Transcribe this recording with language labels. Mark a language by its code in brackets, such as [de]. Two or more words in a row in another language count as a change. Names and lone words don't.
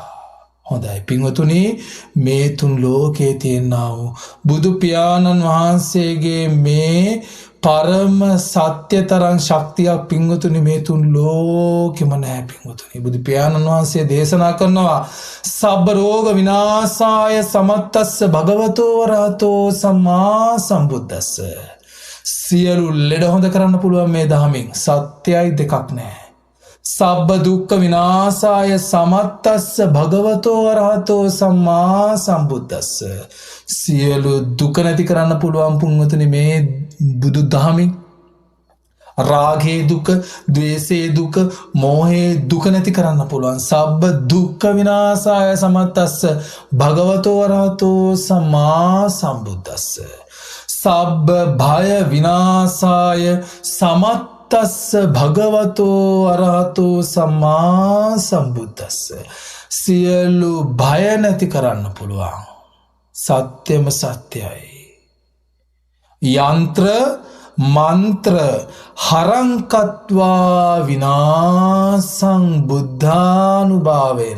[si] හොඳයි පින්වතුනි මේ තුන් ලෝකේ තියෙනා වූ බුදු පියාණන් වහන්සේගේ මේ පරම සත්‍ය තරම් ශක්තියක් පින්වතුනි මේ තුන් ලෝකෙම නැහැ පින්වතුනි. බුදු පියාණන් වහන්සේ දේශනා කරනවා [pi] සබ්බ රෝග විනාශාය සමත්තස්ස භගවතෝ වරහතෝ සම්මා සම්බුද්දස්ස. [si] සියලු ලෙඩ හොඳ කරන්න පුළුවන් මේ දහමින්. සත්‍යයි දෙකක් නැහැ. [pi] සබ්බ දුක්ඛ විනාශාය සමත්තස්ස භගවතෝ වරහතෝ සම්මා සම්බුද්දස්ස. [si] සියලු දුක නැති කරන්න පුළුවන් පුන්වතුනි මේ බුදු දහමින්. රාගේ දුක, ද්වේෂේ දුක, මෝහේ දුක නැති කරන්න පුළුවන්. [pi] සබ්බ දුක්ඛ විනාශාය සමත්තස්ස භගවතෝ වරහතෝ සම්මා සම්බුද්දස්ස. සබ්බ භය විනාශාය සමත්තස්ස භගවතෝ අරහතෝ සම්මා සම්බුද්දස්ස. [si] සියලු භය නැති කරන්න පුළුවන්. සත්‍යම සත්‍යයි. [pi] යන්ත්‍ර මන්ත්‍ර හරංකත්වා විනාසං බුද්ධානුභාවේන.